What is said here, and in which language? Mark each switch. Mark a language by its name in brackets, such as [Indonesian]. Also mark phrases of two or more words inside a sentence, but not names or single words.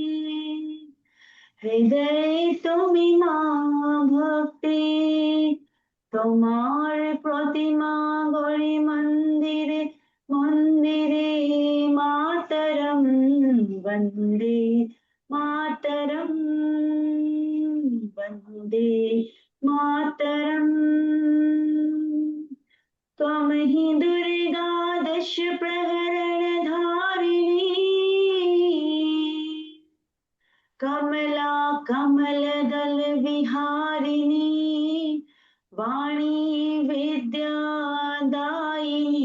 [Bangla] হৃদয় তুমি মা ভক্তি, তোমার প্রতিমা গড়ে মন্দিরে মন্দিরে। [Sanskrit] মাতরম বন্দে মাতরম। वन्दे मातरम्। त्वमहि दुर्गा दश प्रहरणधारिणी, कमला कमलदल विहारिणी, वाणी विद्यादायिनी।